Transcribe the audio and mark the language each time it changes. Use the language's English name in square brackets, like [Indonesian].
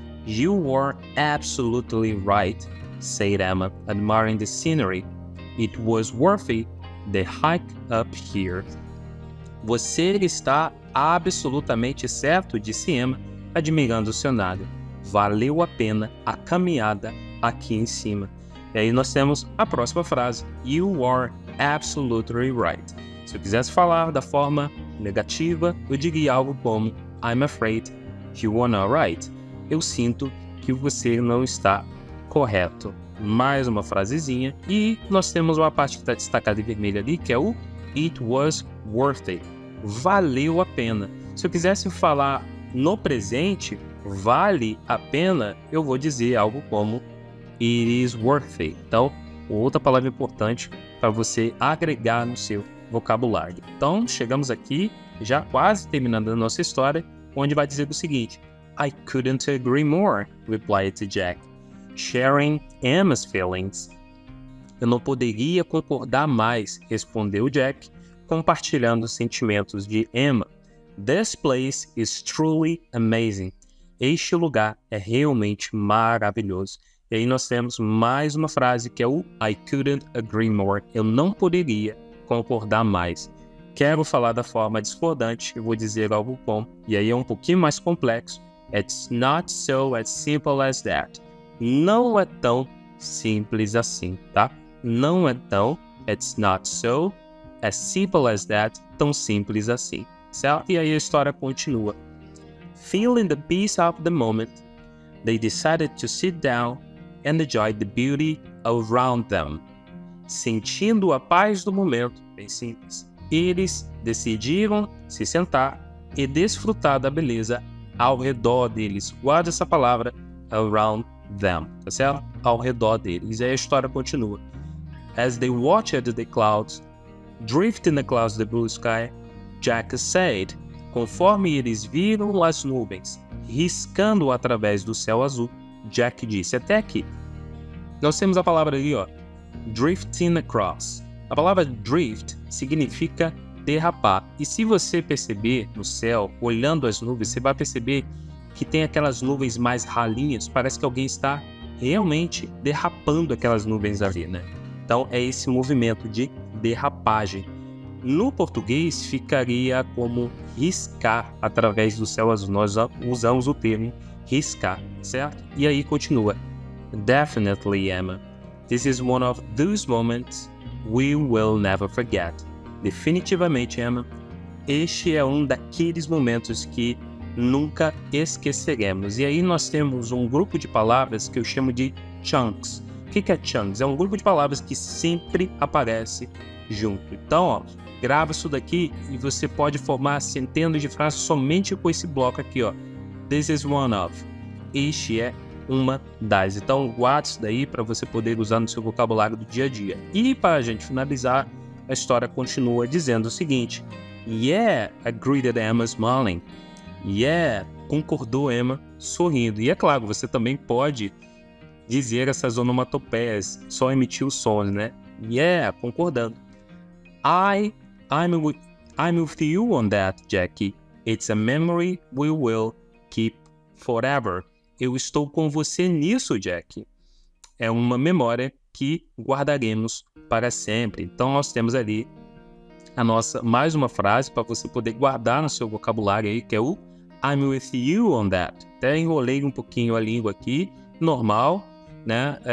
[English] You were absolutely right, said Emma, admiring the scenery. It was worthy the hike up here. [Portuguese] Você está absolutamente certo, disse Emma, admirando o cenário. Valeu a pena a caminhada aqui em cima. E aí nós temos a próxima frase. [English] You are absolutely right. [Portuguese] Se eu quisesse falar da forma negativa, eu diria algo como [English] I'm afraid you are not right. [Portuguese] Eu sinto que você não está correto. Mais uma frasezinha. E nós temos uma parte que está destacada em vermelho ali, que é o [English] It was worth it. [Portuguese] Valeu a pena. Se eu quisesse falar no presente, vale a pena, eu vou dizer algo como [English] It is worth it. [Portuguese] Então, outra palavra importante para você agregar no seu vocabulário. Então, chegamos aqui, já quase terminando a nossa história, onde vai dizer o seguinte: [English] I couldn't agree more, replied Jack, sharing Emma's feelings. [Portuguese] Eu não poderia concordar mais, respondeu Jack, compartilhando os sentimentos de Emma. [English] This place is truly amazing. [Portuguese] Este lugar é realmente maravilhoso. E aí nós temos mais uma frase que é o [English] I couldn't agree more. [Portuguese] Eu não poderia concordar mais. Quero falar da forma discordante, eu vou dizer algo bom, e aí é um pouquinho mais complexo. [English] It's not so as simple as that. [Portuguese] Não é tão simples assim, tá? Não é tão, [English] it's not so as simple as that, [Portuguese] tão simples assim, certo? E aí a história continua. [English] Feeling the peace of the moment, they decided to sit down and enjoy the beauty around them. [Portuguese] Sentindo a paz do momento, bem simples, eles decidiram se sentar e desfrutar da beleza ao redor deles. Guarda essa palavra, around them, tá certo? Ao redor deles. E aí a história continua. [English] As they watched the clouds drifting across the blue sky, Jack said, [Portuguese] conforme eles viram as nuvens riscando através do céu azul, Jack disse, até aqui. Nós temos a palavra ali, ó, drifting across. A palavra drift significa derrapar. E se você perceber no céu, olhando as nuvens, você vai perceber que tem aquelas nuvens mais ralinhas, parece que alguém está realmente derrapando aquelas nuvens ali, né? Então é esse movimento de derrapagem. No português ficaria como riscar através do céu azul. Nós usamos o termo riscar, certo? E aí continua. Definitely, Emma. [English] This is one of those moments we will never forget. [Portuguese] Definitivamente, Emma, este é um daqueles momentos que nunca esqueceremos. E aí nós temos um grupo de palavras que eu chamo de chunks. O que é chunks? É um grupo de palavras que sempre aparece junto. Então, ó, grava isso daqui e você pode formar centenas de frases somente com esse bloco aqui, ó. [English] This is one of. [Portuguese] Este é uma das. Então, guarde isso daí para você poder usar no seu vocabulário do dia a dia. E para a gente finalizar, a história continua dizendo o seguinte. [English] Yeah, agreed Emma smiling. [Portuguese] Yeah, concordou Emma sorrindo. E é claro, você também pode dizer essas onomatopeias, só emitir os sons, né? Yeah, concordando. [English] I'm with you on that, Jackie. It's a memory we will keep forever. [Portuguese] Eu estou com você nisso, Jack. É uma memória que guardaremos para sempre. Então nós temos ali a nossa mais uma frase para você poder guardar no seu vocabulário aí, que é o [English] I'm with you on that. [Portuguese] Até enrolei um pouquinho a língua aqui, normal, né?